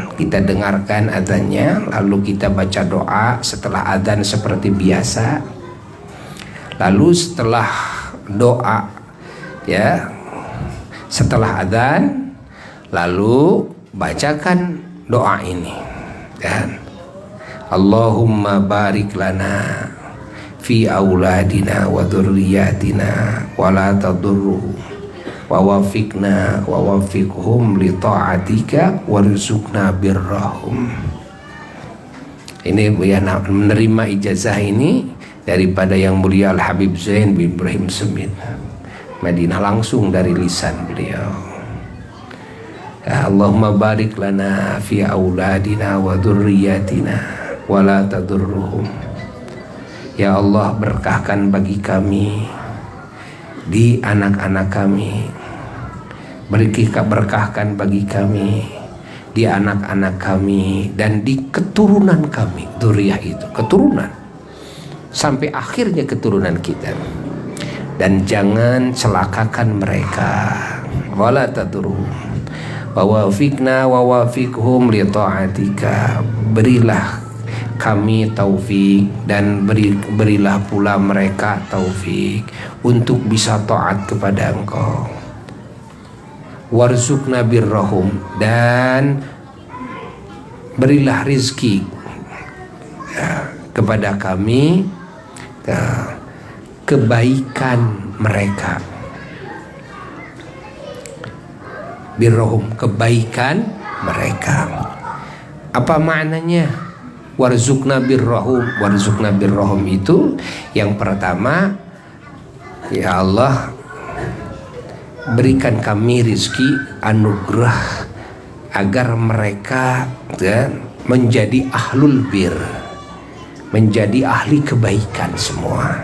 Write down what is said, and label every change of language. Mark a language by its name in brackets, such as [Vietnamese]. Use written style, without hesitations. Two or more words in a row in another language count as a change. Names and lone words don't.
[Indonesian] Kita dengarkan adzannya, lalu kita baca doa setelah adzan seperti biasa. Lalu setelah doa, ya, setelah adzan, lalu bacakan doa ini, kan? [Arabic] اللهم بارك لنا في أولادنا وذرياتنا ولا تضرهم ووفقنا ووفقهم لطاعتك وارزقنا برهم. [Indonesian] Ini ya, menerima ijazah ini daripada yang mulia Al Habib Zain bin Ibrahim Semit Madinah, langsung dari lisan beliau. [Arabic] اللهم بارك لنا في أولادنا وذرياتنا ولا تضرهم. يا الله, [Indonesian] berkahkan bagi kami di anak-anak kami, berkahkan bagi kami di anak-anak kami dan di keturunan kami. Dzurriyyah itu keturunan, sampai akhirnya keturunan kita. Dan jangan celakakan mereka. [Arabic] ولا تضرهم ووفقنا ووفقهم لطاعتك. [Indonesian] Berilah kami taufik, dan berilah pula mereka taufik untuk bisa taat kepada Engkau. [Arabic] وارزقنا برهم, [Indonesian] dan berilah rizki kepada kami kebaikan mereka. Birrahum, kebaikan mereka. Apa maknanya [Arabic] وارزقنا برهم? وارزقنا برهم [Indonesian] itu yang pertama, [Arabic] يا الله, [Indonesian] berikan kami rizki anugerah agar mereka menjadi [Arabic] أهل البر, [Indonesian] menjadi ahli kebaikan semua.